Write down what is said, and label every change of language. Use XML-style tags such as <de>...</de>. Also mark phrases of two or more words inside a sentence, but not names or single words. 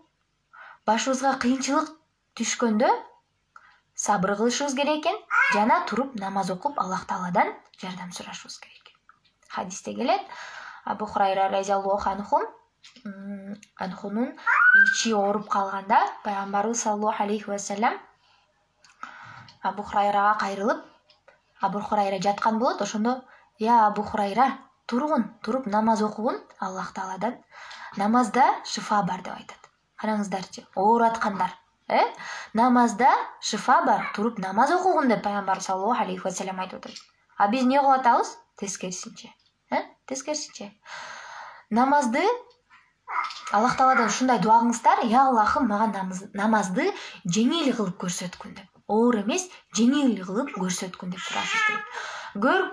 <ky>Башыбызга кыйынчылык түшкөндө сабыр кылышыбыз керек экен, жана туруп намаз окуп Аллах тааладан жардам сурашыбыз керек. Хадисте келет, Абу Хурайра</ky> <ar>رضي الله عنه</ar> <ky>ичи ооруп калганда, пайгамбарыбыз</ky> <ar>صلى الله عليه وسلم</ar> <ky>Абу Хурайрага кайрылып, Абу Хурайра жаткан болот, ошондо, "Я Абу Хурайра, туруп намаз окугун Аллах тааладан. Намазда шифа бар" деп айтат. Караңыздарчы, ооруаткандар, намазда шифа бар, туруп намаз окугун деп пайгамбар</ky> <ar>صلى الله عليه وسلم</ar> <ky>айтып атат. А биз эмне кылып атабыз? Тескерисинче. Намазды Аллах тааладан ушундай дуа кылыңыздар, "Я Аллахым, мага намазды жеңил кылып көрсөткүн" деп. Оор эмес, жеңил кылып көрсөткүн деп сурашыбыз керек.</ky>